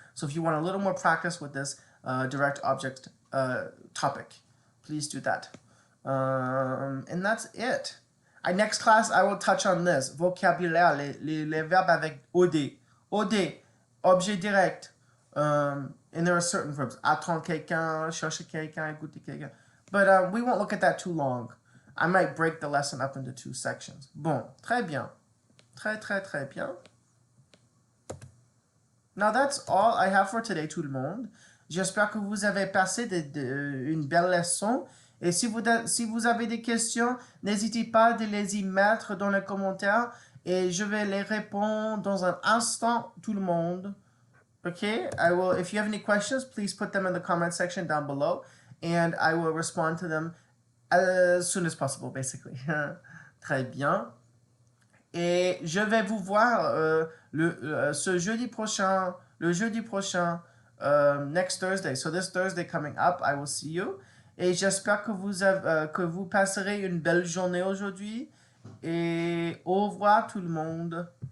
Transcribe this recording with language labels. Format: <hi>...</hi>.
<en>So if you want a little more practice with this direct object topic, please do that. And that's it. Next class, I will touch on this.</en> <fr>Vocabulaire, les verbes avec OD. OD, objet direct.</fr> <en>And there are certain verbs.</en> <fr>Attendre quelqu'un, chercher quelqu'un, écouter quelqu'un.</fr> <en>But we won't look at that too long. I might break the lesson up into 2 sections.</en> <fr>Bon, très bien. Très, très, très bien.</fr> <en>Now that's all I have for today,</en> <fr>tout le monde. J'espère que vous avez passé une belle leçon. Et si vous avez des questions, n'hésitez pas de les y mettre dans les commentaires et je vais les répondre dans un instant, tout le monde.</fr> <en>Okay, I will. If you have any questions, please put them in the comment section down below, and I will respond to them as soon as possible, basically.</en> <fr>Très bien. Et je vais vous voir ce jeudi prochain, le jeudi prochain,</fr> <en>next Thursday. So this Thursday coming up, I will see you.</en> <fr>Et j'espère que vous passerez une belle journée aujourd'hui. Et au revoir tout le monde.</fr>